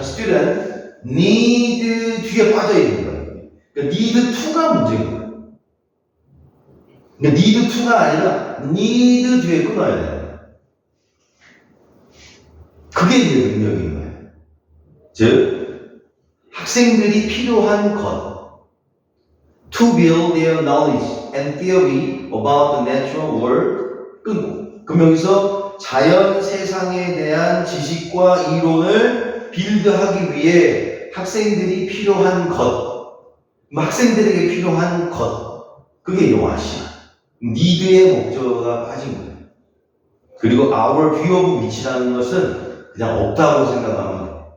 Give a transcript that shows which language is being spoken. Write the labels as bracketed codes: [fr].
[en] student need [ko] 뒤에 빠져 있는 거야. 그러니까 need to가 문제인 거야. 그러니까 need to가 아니라 need 뒤에 끊어야 돼. 그게 이제 능력인 거예요. 즉 학생들이 필요한 것. [en] To build their knowledge and theory about the natural world. [ko] 끊고. 그럼 여기서 자연 세상에 대한 지식과 이론을 빌드하기 위해 학생들이 필요한 것. 학생들에게 필요한 것. 그게 이 what이야. need의 목적어가 빠진 거예요. 그리고 [en] our view of which [ko] 라는 것은 그냥 없다고 생각하면 돼요.